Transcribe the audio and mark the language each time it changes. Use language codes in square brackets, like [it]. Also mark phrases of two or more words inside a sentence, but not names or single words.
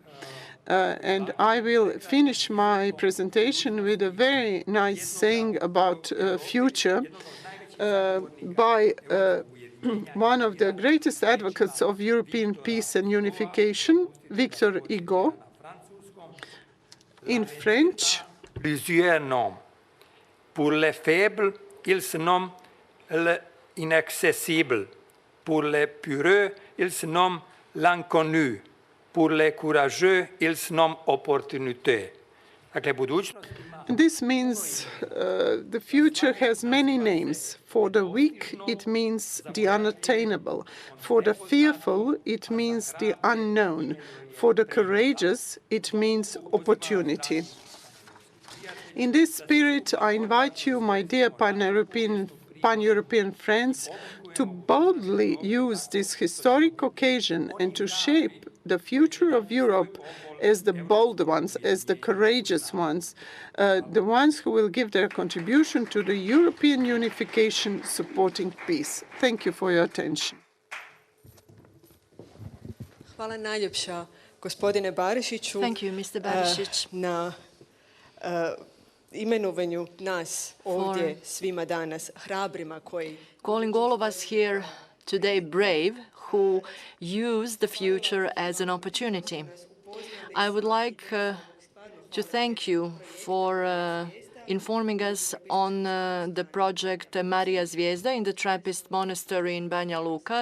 [en] And I will finish my presentation with a very nice saying about future by one of the greatest advocates of European peace and unification, Victor Hugo, in French. [fr] Plusieurs noms. Pour les faibles, ils se nomment l'inaccessible. Pour les peureux, ils se nomment l'inconnu. Pour les courageux, ils se nomment opportunité. [en] This means the future has many names. For the weak, it means the unattainable. For the fearful, it means the unknown. For the courageous, it means opportunity. In this spirit, I invite you, my dear pan-European friends, to boldly use this historic occasion and to shape the future of Europe as the bold ones, as the courageous ones, the ones who will give their contribution to the European unification, supporting peace. Thank you for your attention. [hr] Hvala najljepša, gospodine Barišiću. [en] Thank you, Mr. Barišić. [hr] Na imenovanju nas ovdje svima danas, hrabrima koji... [en] Calling all of us here today brave, who use the future as an opportunity. I would like to thank you for informing us on the project Marija Zvijezda in the Trappist monastery in Banja Luka.